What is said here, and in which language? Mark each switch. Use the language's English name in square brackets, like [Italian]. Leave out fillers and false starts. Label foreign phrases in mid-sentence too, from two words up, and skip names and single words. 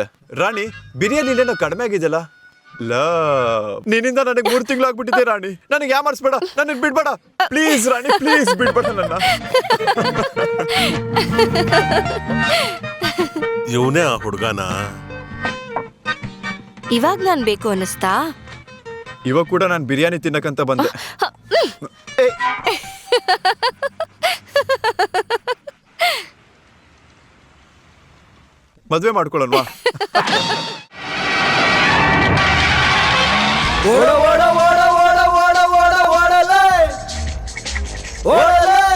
[Kannada] ರಾಣಿ, ಬಿರಿಯಾನಿ ಇಲ್ಲೇನೋ ಕಡಿಮೆ ಆಗಿದೆಯಲ್ಲ. ನಿನ್ನಿಂದ ನನಗೆ 3 ತಿಂಗಳಾಗ್ಬಿಟ್ಟಿದೆ ರಾಣಿ. ನನಗೆ ಯಾಮಾರಿಸ್ಬೇಡ, ನನಗೆ ಬಿಡ್ಬೇಡ ಪ್ಲೀಸ್. ರಾಣಿ ಪ್ಲೀಸ್ ಬಿಡ್ಬೇಡ ನನ್ನ. ಇವನೇ ಆ ಹುಡುಗನ? ಇವಾಗ ನಾನ್ ಬೇಕು ಅನ್ನಿಸ್ತಾ? ಇವಾಗ ಕೂಡ ನಾನು ಬಿರಿಯಾನಿ ತಿನ್ನಕಂತ ಬಂದೆ. ಮದ್ವೆ ಮಾಡ್ಕೊಳ್ಳಲ್ವಾ? ಓಡ ಓಡ ಓಡ ಓಡ ಓಡ ಓಡ ಓಡಲೇ ಓಡಲೇ